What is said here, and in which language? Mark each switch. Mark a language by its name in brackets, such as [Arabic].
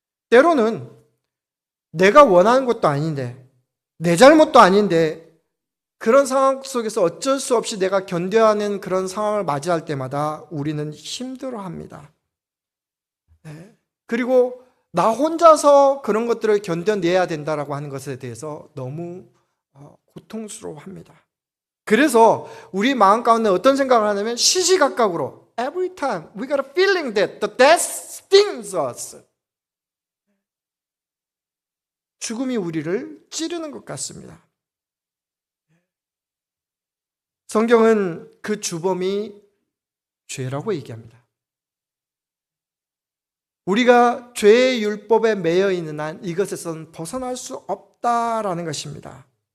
[Korean] 때로는 내가 원하는 것도 아닌데 내 잘못도 아닌데 그런 상황 속에서 어쩔 수 없이 내가 견뎌야 하는 그런 상황을 맞이할 때마다 우리는 힘들어합니다. 그리고 나 혼자서 그런 것들을 견뎌내야 된다라고 하는 것에 대해서 너무 고통스러워합니다. 그래서 우리 마음 가운데 어떤 생각을 하냐면 시시각각으로 [English] every time we got a feeling that the death stings us. [Korean] 죽음이 우리를 찌르는 것 같습니다. 성경은 그 주범이 죄라고 얘기합니다. 우리가 죄의 율법에 매여 있는 한 이것에서는 벗어날 수 없다라는 것입니다.